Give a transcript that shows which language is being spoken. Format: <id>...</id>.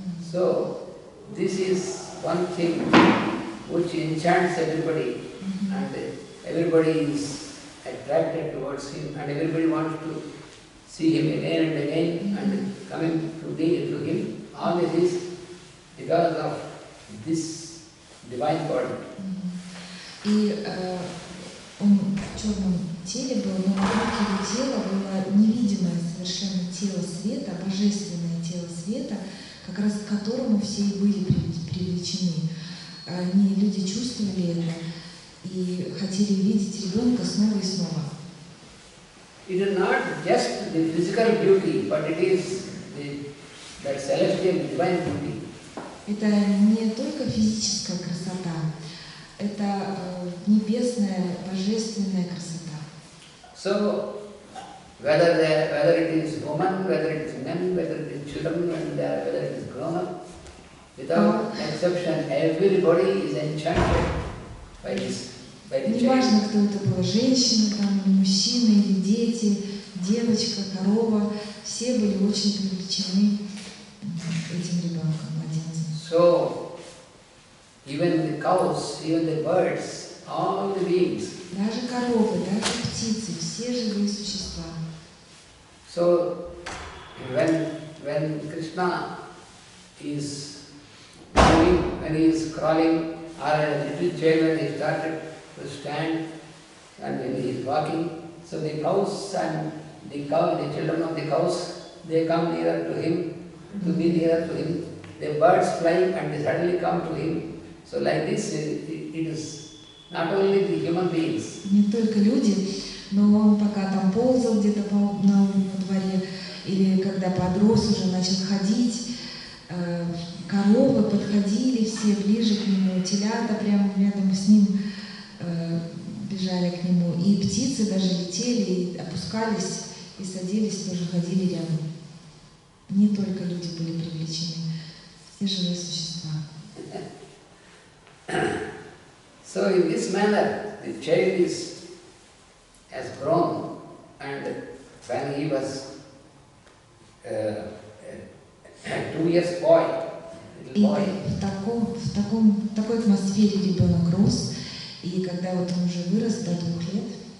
<en>So this is one thing which enchants everybody, and everybody is attracted towards him, and everybody wants to see him again and again, and coming to him. All this is because of this divine body.</en> <ru>И он в черном теле был, но вокруг его тела было невидимое совершенно тело света, божественное тело света, как раз к которому все и были привлечены. Люди чувствовали это и хотели видеть ребенка снова и снова.</ru> <en>It is not just the physical beauty, but it is that celestial divine beauty.</en> <ru>Это не только физическая красота, это небесная, божественная красота.</ru> <en>So, whether it is woman, whether it is men, whether it is children, and whether it is grown up, without exception, everybody is enchanted by this.</en> <ru>Неважно, кто это был, женщина, там, мужчина или дети, девочка, корова, все были очень привлечены этим ребенком, младенцем.</ru> <en>So, even the cows, even the birds, all the beings.</en> <ru>Даже коровы, даже птицы, все живые существа.</ru> <en>So, when Krishna is moving, when he is crawling, or a little child when he started to stand, and when he is walking, so the cows and the children of the cows, they come nearer to him, to be nearer to him. The birds fly and they suddenly come to him. So like this, it is not only the human beings.</en> <ru>Не только люди, но он пока там ползал где-то на дворе, или когда подрос, уже начал ходить, коровы подходили все ближе к нему, телята прямо рядом с ним бежали к нему, и птицы даже летели, и опускались, и садились, тоже ходили рядом. Не только люди были привлечены, все живые существа.</ru> <en>So in this manner, the child has grown, and when he was 2 years boy,</en> <ru>И в такой атмосфере ребенок рос, и когда вот он уже вырос до 2 лет,</ru>